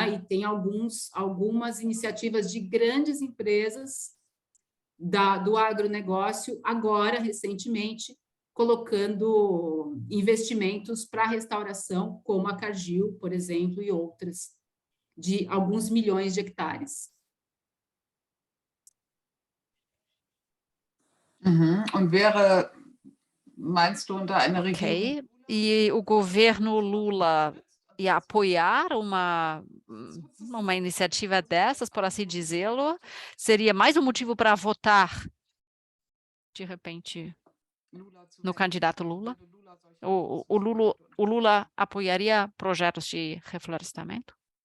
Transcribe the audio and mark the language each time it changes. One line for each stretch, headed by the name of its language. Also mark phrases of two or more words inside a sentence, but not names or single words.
Portuguese: E tem algumas iniciativas de grandes empresas do agronegócio, agora, recentemente, colocando investimentos para restauração, como a Cargill, por exemplo, e outras, de alguns milhões de hectares.
German: Und meinst du, unter einer Regierung?
Portuguese: Ok. E o governo Lula ia apoiar uma iniciativa dessas, por assim dizê-lo? Seria mais um motivo para votar, de repente, no candidato Lula? O Lula apoiaria projetos de reflorestamento?